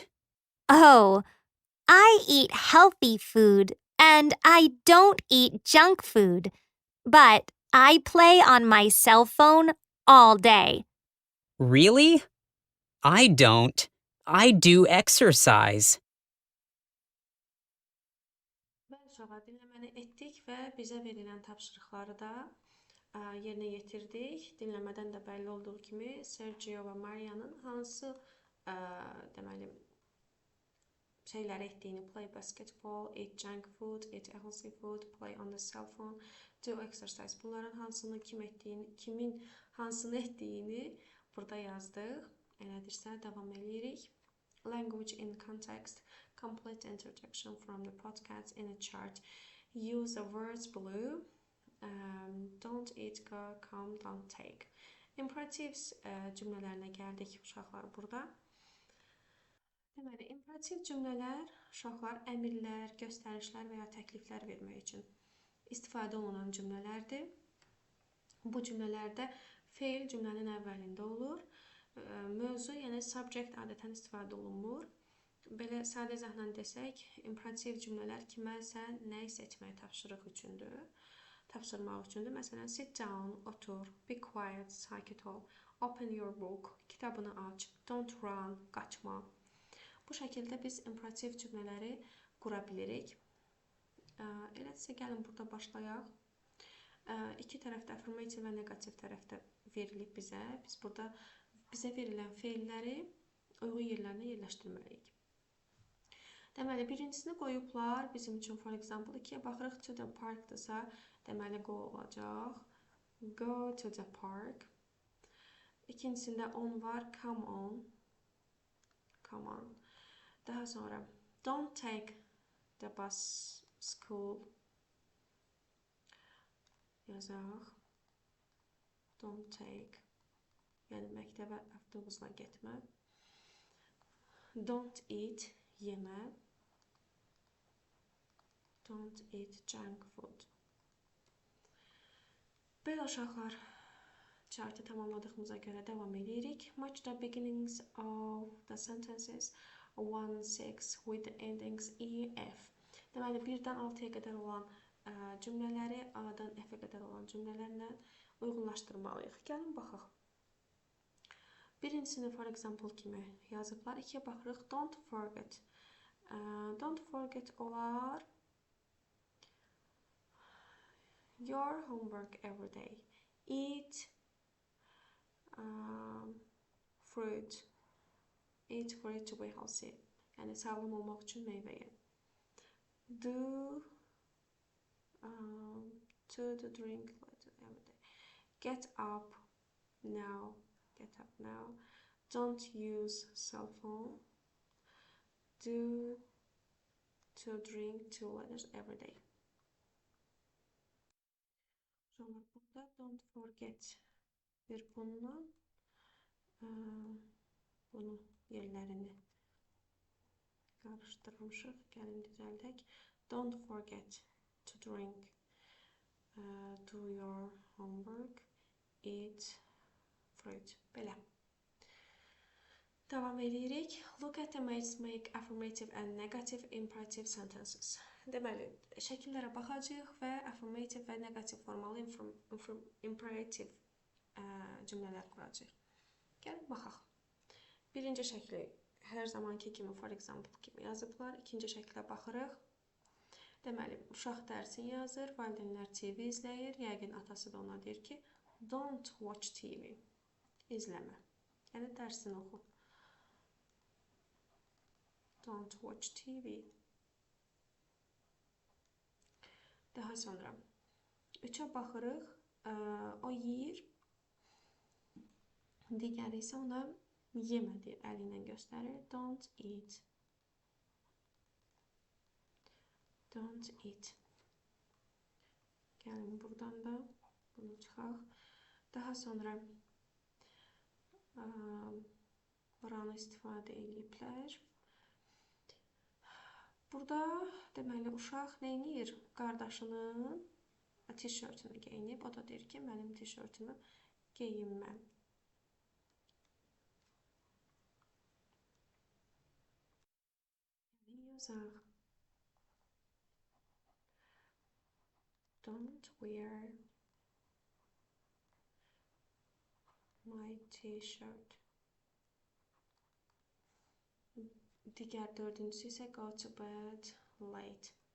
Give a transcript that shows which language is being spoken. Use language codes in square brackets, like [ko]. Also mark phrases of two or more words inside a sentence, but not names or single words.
[en] Oh, I eat healthy food and I don't eat junk food, but I play on my cell phone all day. Really? I don't. I do exercise. [az] Bəli, uşaqlar, dinləməni etdik və bizə verilən tapşırıqları da yerinə yetirdik. Dinləmədən də bəlli olduğu kimi Sergio və Maria'nın hansı deməli şeyləri etdiyini, [en] play basketball, eat junk food, eat healthy food, play on the cell phone, do exercise. [az] Bunların hansını kim etdiyini, kimin hansını etdiyini burada yazdıq. Elədirsə, davam edirik. [en] Language in context. Complete interjection from the podcast in a chart. Use the words below. Don't eat, go, come, don't take. [az] Imperatives cümlələrinə gəldik uşaqlar burada. Deməli, imperativ cümlələr uşaqlar əmrlər, göstərişlər və ya təkliflər vermək üçün istifadə olunan cümlələrdir. Bu cümlələrdə feil cümlənin əvvəlində olur. Mövzu, yəni subject adətən istifadə olunmur. Belə sadə zəhlə desək, imperativ cümlələr kiməsə nə isə etməyi tapşırmaq üçündür. Məsələn, [en] sit down, otur, be quiet, [az] sakit ol, [en] open your book, [az] kitabını aç, [en] don't run, [az] qaçma. Bu şəkildə biz imperativ cümlələri qura bilirik. Elədirsə, gəlin burada başlayaq. İki tərəfdə affirmative və negativ tərəfdə verilib bizə. Biz burada bizə verilən feilləri uyğun yerlərinə yerləşdirməliyik. Deməli, birincisini qoyublar bizim üçün, [en] for example, [az] ikiyə baxırıq, [en] to the park- [az] dırsa, deməli, go olacaq. [en] Go to the park. [az] İkincisində on var, [en] come on. Come on. [az] Daha sonra, [en] don't take the bus school. Yazaq. Don't take. [az] Yəni, məktəbə avtobusla getmə. [en] Don't eat. Yemə. Don't eat junk food. [az] Belə uşaqlar, chartı tamamladığımıza görə davam edirik. [en] Match the beginnings of the sentences 1-6 with the endings E, F. [az] Deməli, 1-dən 6-ya qədər olan cümlələri A-dan F-ə qədər olan cümlələrlə uyğunlaşdırmalıyıq. Gəlin, baxaq. Birincisini, [en] for example, [az] kimi yazıblar. İkiyə baxırıq. [en] Don't forget. Don't forget olar. Your homework every day. Eat fruit. Eat fruit to be healthy. Yəni, sağlam olmaq üçün meyvə ye. Do to drink every day. Get up now. Get up now. Don't use cell phone. Do to drink 2 liters every day. [az] Sonra burada [en] don't forget [az] bir bununla bunu yerlərini qarışdırmışıq. Gəlin düzəldək. [en] Don't forget to drink. Do your homework. Eat fruit. [az] Belə. Davam edirik. [en] Look at the mates make affirmative and negative imperative sentences. [az] Deməli, şəkillərə baxacağıq və affirmative və negativ formalı imperative cümlələr quracağıq. Gəlin, baxaq. Birinci şəkli hər zamanki kimi, [en] for example, [az] kimi yazıblar. İkinci şəklə baxırıq. Deməli, uşaq dərsini yazır, valideynlər TV izləyir. Yəqin atası da ona deyir ki, [en] don't watch TV. [az] İzləmə. Yəni, dərsini oxu. [en] Don't watch TV. [az] Daha sonra 3-ə baxırıq. O yeyir. Digəri isə ona yemə deyir, əli ilə göstərir. [en] Don't eat. Don't eat. [az] Gəlin buradan da bunu çıxaq. Daha sonra buranı istifadə ediblər. Burada deməli uşaq nə edir? Qardaşının tişörtünü geyinib. O da deyir ki, mənim tişörtümü geyinmə. Yazaq. [en] Don't wear my t-shirt. [az] Digər dördüncüsü isə [en] go to bed late.